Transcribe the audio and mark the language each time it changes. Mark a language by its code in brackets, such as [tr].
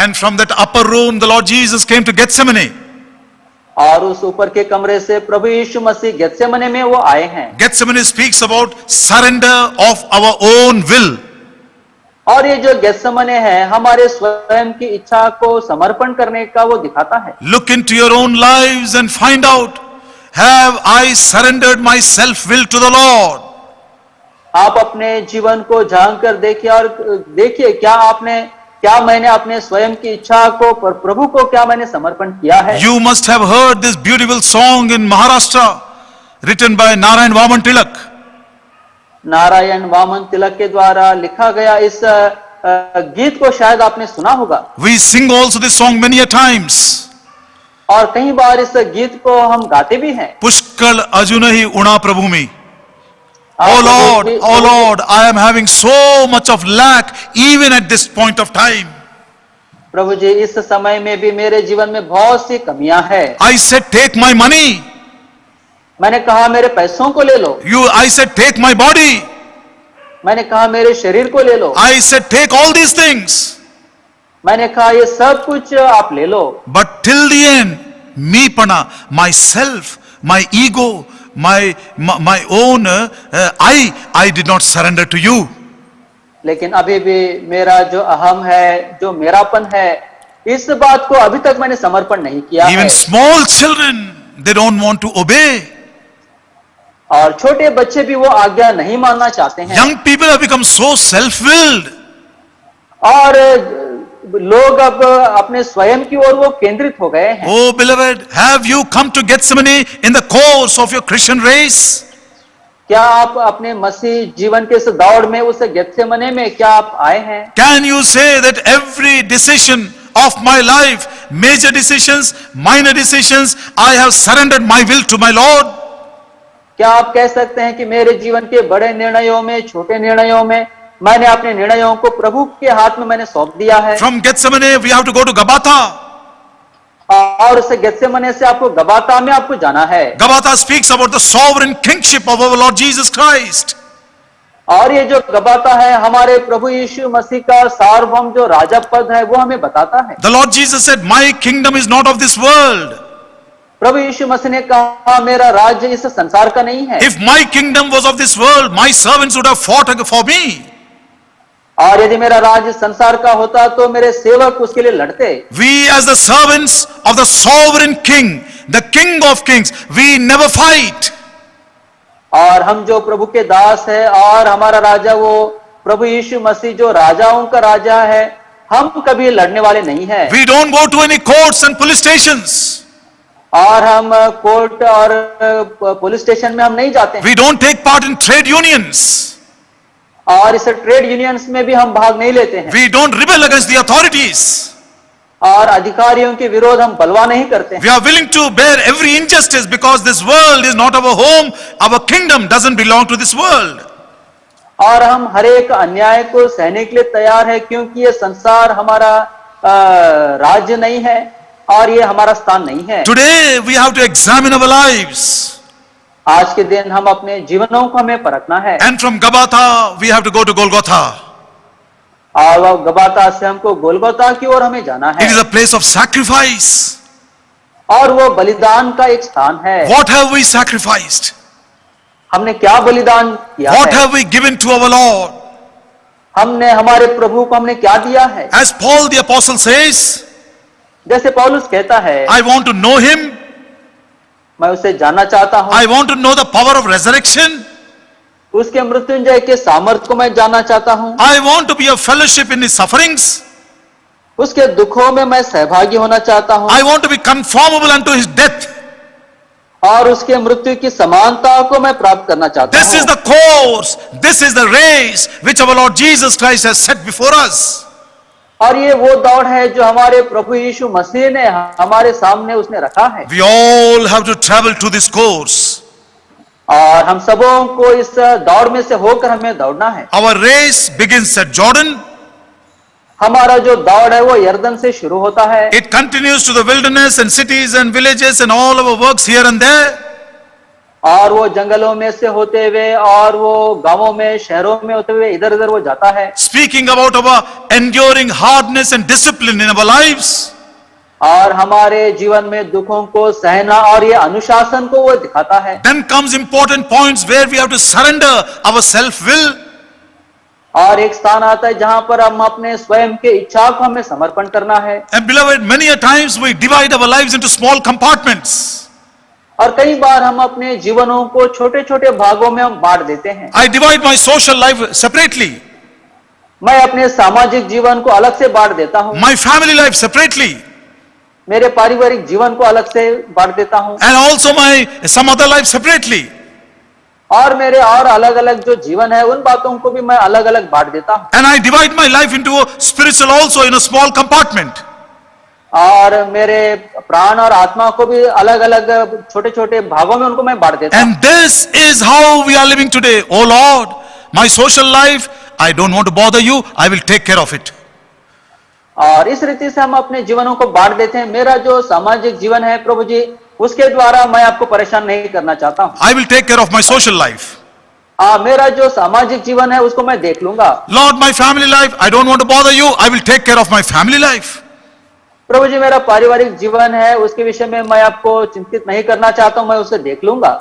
[en] And from that upper room, the Lord Jesus came to Gethsemane. [hi] और उस ऊपर के कमरे से प्रभु यीशु मसीह गेत्सेमने में वो आए हैं। [en] Gethsemane speaks about surrender of our own will. [hi] और ये जो गेत्सेमने है, हमारे स्वयं की इच्छा को समर्पण करने का वो दिखाता है। [en] Look into your own lives and find out, have I surrendered my self-will to the Lord? [hi] आप अपने जीवन को झांक कर देखिए और देखिए क्या मैंने अपने स्वयं की इच्छा को प्रभु को क्या मैंने समर्पण किया है। [en] You must have heard this beautiful song in Maharashtra, written by Narayan Vaman Tilak. [hi] Narayan Vaman तिलक के द्वारा लिखा गया इस गीत को शायद आपने सुना होगा। [en] We sing also this song many a times. [hi] और कई बार इस गीत को हम गाते भी हैं। [mr] Pushkal ajunahi una prabhumi. [en] Oh Lord, I am having so much of lack even at this point of time. [hi] प्रभु जी, इस समय में भी मेरे जीवन में बहुत सी कमियां हैं। [en] I said, take my money. [hi] मैंने कहा मेरे पैसों को ले लो। [en] I said, take my body. [hi] मैंने कहा मेरे शरीर को ले लो। [en] I said, take all these things. [hi] मैंने कहा ये सब कुछ आप ले लो। [en] But till the end, me pana, myself, my ego, my own, I did not surrender to you. [hi] लेकिन अभी भी मेरा जो अहम है, जो मेरापन है, इस बात को अभी तक मैंने समर्पण नहीं किया है। [en] Even small children, they don't want to obey. [hi] और छोटे बच्चे भी वो आज्ञा नहीं मानना चाहते हैं। [en] Young people have become so self-willed. [hi] और लोग अब अपने स्वयं की ओर वो केंद्रित हो गए हैं। [en] Oh beloved, have you come to Gethsemane in the course of your Christian race? [hi] क्या आप अपने मसीह जीवन के इस दौड़ में, उस गेत्सेमने में क्या आप आए हैं? [en] Can you say that every decision of my life, major decisions, minor decisions, I have surrendered my will to my Lord? [hi] क्या आप कह सकते हैं कि मेरे जीवन के बड़े निर्णयों में, छोटे निर्णयों में, मैंने अपने निर्णयों को प्रभु के हाथ में मैंने सौंप दिया है? [en] From Gethsemane, we have to go to Gabbatha. [hi] और उस गेत्सेमने से आपको गबाता में आपको जाना है। [en] Gabbatha speaks about the sovereign kingship of our Lord Jesus Christ. [hi] और ये जो गबाता है, हमारे प्रभु यीशु मसीह का सार्वभौम जो राजा पद है, वो हमें बताता है। [en] The Lord Jesus said, my kingdom is not of this world. [hi] प्रभु यीशु मसीह ने कहा मेरा राज्य इस संसार का नहीं है। [en] If my kingdom was of this world, my servants would have fought for me. [hi] और यदि मेरा राज्य संसार का होता तो मेरे सेवक उसके लिए लड़ते। [en] We as the servants of the sovereign king, the king of kings, we never fight. [hi] और हम जो प्रभु के दास है और हमारा राजा वो प्रभु यीशु मसीह जो राजाओं का राजा है, हम कभी लड़ने वाले नहीं हैं। [en] We don't go to any courts and police stations. [hi] और हम कोर्ट और पुलिस स्टेशन में हम नहीं जाते हैं। [en] We don't take part in trade unions. [hi] और इस ट्रेड यूनियंस में भी हम भाग नहीं लेते हैं। [en] We don't rebel against the authorities. [hi] और अधिकारियों के विरोध हम बलवा नहीं करते हैं। [en] We are willing to bear every injustice because this world is not our home. Our kingdom doesn't belong to this world. [hi] और हम हर एक अन्याय को सहने के लिए तैयार है, क्योंकि ये संसार हमारा राज्य नहीं है और ये हमारा स्थान नहीं है। [en] Today we have to examine our lives. [hi] आज के दिन हम अपने जीवनों को हमें परखना है। [en] And from Gabbatha we have to go to Golgotha. [hi] और वह गबाता से हमको गोलगोता की ओर हमें जाना है। [en] It is a place of sacrifice. [hi] और वो बलिदान का एक स्थान है। [en] What have we sacrificed? [hi] हमने क्या बलिदान किया [en] What [hi] है? [en] have we given to our Lord? [hi] हमने हमारे प्रभु को हमने क्या दिया है? [en] As Paul the apostle says, [hi] जैसे पौलुस कहता है, [en] I want to know him. [hi] मैं उसे जानना चाहता हूँ। [en] I want to know the power of resurrection. [hi] उसके मृत्युंजय के सामर्थ्य को मैं जानना चाहता हूँ। [en] I want to be a fellowship in his sufferings. [hi] उसके दुखों में मैं सहभागी होना चाहता हूँ। [en] I want to be conformable unto his death. [hi] और उसके मृत्यु की समानता को मैं प्राप्त करना चाहता [en] This is [hi] हूँ। [en] the course, this is the race which our Lord Jesus Christ has set before us. [hi] और ये वो दौड़ है जो हमारे प्रभु यीशु मसीह ने हमारे सामने उसने रखा है। [en] We all have to travel to this course. [hi] और हम सबों को इस दौड़ में से होकर हमें दौड़ना है। [en] Our race begins at Jordan. [hi] हमारा जो दौड़ है वो यर्दन से शुरू होता है। [en] It continues to the wilderness and cities and villages and all our works here and there. [hi] और वो जंगलों में से होते हुए और वो गांवों में शहरों में होते हुए इधर उधर वो जाता है। [en] Speaking about our enduring hardness and discipline in our lives. [hi] और हमारे जीवन में दुखों को सहना और ये अनुशासन को वो दिखाता है। [en] Then comes important points where we have to surrender our self-will. [hi] और एक स्थान आता है जहां पर हम अपने स्वयं के इच्छा को हमें समर्पण करना है। [en] And beloved, many a times we divide our lives into small compartments. [hi] और कई बार हम अपने जीवनों को छोटे छोटे भागों में हम बांट देते हैं। [en] I divide my social life separately, [hi] मैं अपने सामाजिक जीवन को अलग से बांट देता हूँ, [en] my family life separately, [hi] मेरे पारिवारिक जीवन को अलग से बांट देता हूँ, [en] and also my some other life separately. [hi] और मेरे और अलग अलग जो जीवन है उन बातों को भी मैं अलग अलग बांट देता हूँ। [en] And I divide my life into a spiritual also in a small compartment. [hi] और मेरे प्राण और आत्मा को भी अलग अलग छोटे छोटे भागों में उनको मैं बांट देता हूँ। [en] And this is how we are living today. Oh Lord, my social life, I don't want to bother you, I will take care of it. [hi] और इस रीति से हम अपने जीवनों को बांट देते हैं। मेरा जो सामाजिक जीवन है प्रभु जी, उसके द्वारा मैं आपको परेशान नहीं करना चाहता हूँ। [en] I will take care of my social life. [hi] मेरा जो सामाजिक जीवन है उसको मैं देख लूंगा। [en] Lord, my family life, I don't want to bother you, I will take care of my family life. [hi] प्रभु जी, मेरा पारिवारिक जीवन है उसके विषय में मैं आपको चिंतित नहीं करना चाहता हूँ, मैं उसे देख लूंगा।